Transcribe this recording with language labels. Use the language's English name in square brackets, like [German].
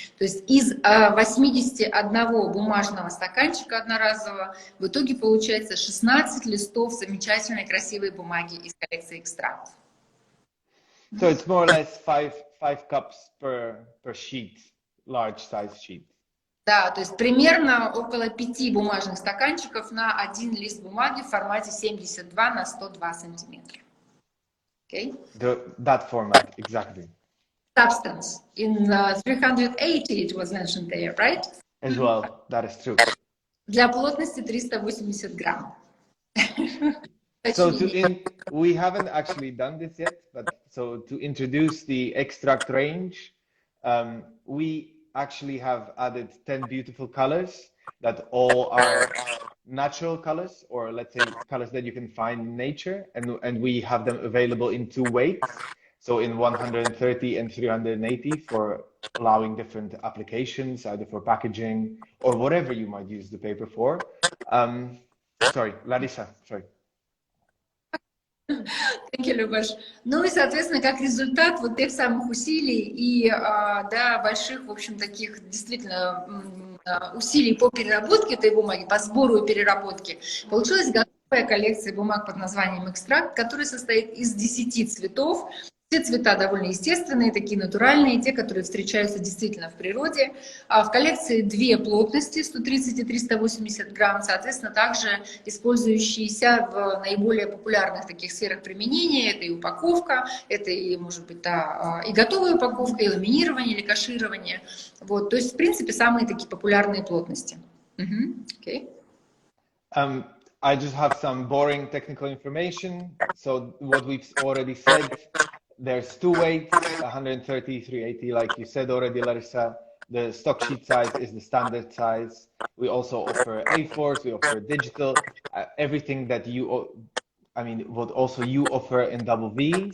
[Russian] То есть из 81 бумажного стаканчика одноразового в итоге получается 16 листов замечательной красивой бумаги из коллекции экстрактов. [English] So it's more or less five cups per sheet, large size sheet. [Russian] Да, то есть примерно около 5 бумажных стаканчиков на один лист бумаги в формате 72 на 102 сантиметра. [English] Okay? That format, exactly. Substance. In 380 it was mentioned there, right? As well, that is true. [Russian] Для плотности 380 грамм. [English] So we haven't actually done this yet, but so to introduce the extract range, we actually have added 10 beautiful colors that all are natural colors, or let's say colors that you can find in nature, and we have them available in 2 weights, so in 130 and 380 for allowing different applications, either for packaging or whatever you might use the paper for. Sorry, Larissa, sorry. Thank you, Любаш. [Russian] Ну и, соответственно, как результат вот тех самых усилий и да, больших, в общем, таких действительно усилий по переработке этой бумаги, по сбору и переработке, получилась готовая коллекция бумаг под названием «Экстракт», которая состоит из 10 цветов. Все цвета довольно естественные, такие натуральные, те, которые встречаются действительно в природе. В коллекции 2 плотности, 130 и 380 грамм, соответственно, также использующиеся в наиболее популярных таких сферах применения. Это и упаковка, это и, может быть, да, и готовая упаковка, и ламинирование, или каширование. Вот, то есть, в принципе, самые такие популярные плотности. [English] Okay. I just have some boring technical information. So what we've already said, there's two weights, 130, 380, like you said already, Larissa. The stock sheet size is the standard size. We also offer A4s, we offer digital, everything that what also you offer in Double V.